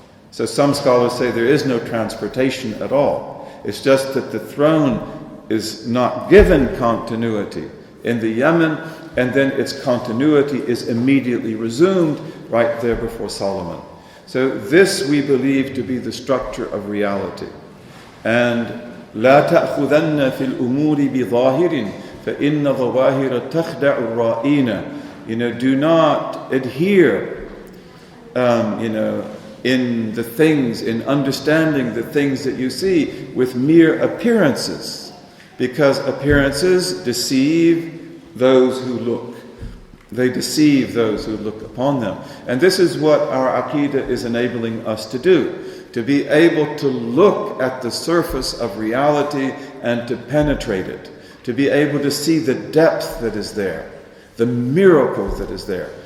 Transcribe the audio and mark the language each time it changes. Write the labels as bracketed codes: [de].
[en] So some scholars say there is no transportation at all. It's just that the throne is not given continuity in the Yemen, and then its continuity is immediately resumed right there before Solomon. So this we believe to be the structure of reality. And [ar] لا تأخذن في الأمور بظاهر فإن ظواهر تخدع الرائين. [en] Do not adhere, in the things, in understanding the things that you see with mere appearances, because appearances deceive those who look. They deceive those who look upon them. And this is what our Aqidah is enabling us to do, to be able to look at the surface of reality and to penetrate it, to be able to see the depth that is there, the miracle that is there.